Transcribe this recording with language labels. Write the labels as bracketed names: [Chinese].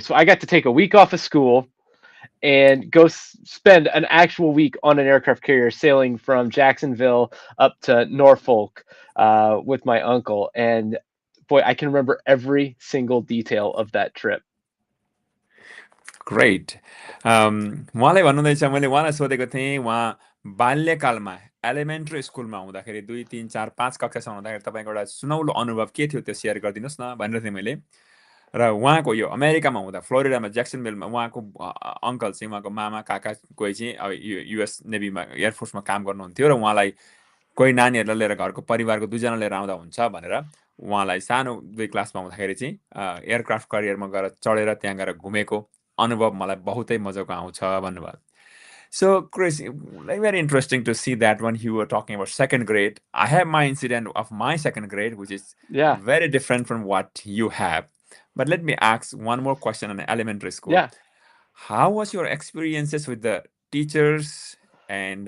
[English] So I got to take a week off of school and go spend an actual week on an aircraft carrier sailing from Jacksonville up to Norfolk with my uncle. And boy, I can remember every single detail of that trip. Great. [Nepali] उहाँलाई भन्नुहुँदैछ, मैले उहाँलाई सोधेको थिएँ, उहाँ बाल्यकालमा elementary स्कुलमा हुँदाखेरि 2, 3, 4, 5 कक्षासम्म हुँदाखेरि तपाईँको एउटा सुनौलो अनुभव के थियो त्यो सेयर गरिदिनुहोस् न भनेर थिएँ मैले। र उहाँको यो अमेरिकामा हुँदा फ्लोरिडामा ज्याक्सनभिलमा उहाँको अङ्कल चाहिँ उहाँको मामा काका कोही चाहिँ अब युएस नेभीमा एयरफोर्समा काम गर्नुहुन्थ्यो र उहाँलाई कोही नानीहरूलाई लिएर घरको परिवारको 2जना लिएर आउँदा हुन्छ भनेर उहाँलाई सानो 2 क्लासमा हुँदाखेरि चाहिँ एयरक्राफ्ट करियरमा गएर चढेर त्यहाँ गएर घुमेको अनुभव मलाई बहुतै मजाको आउँछ भन्नुभयो. [English] So, Chris, like very interesting to see that when you were talking about second grade. I have my incident of my second grade, which is Yeah. very different from what you have. But let me ask one more question on elementary school. Yeah. How was your experiences with the teachers, and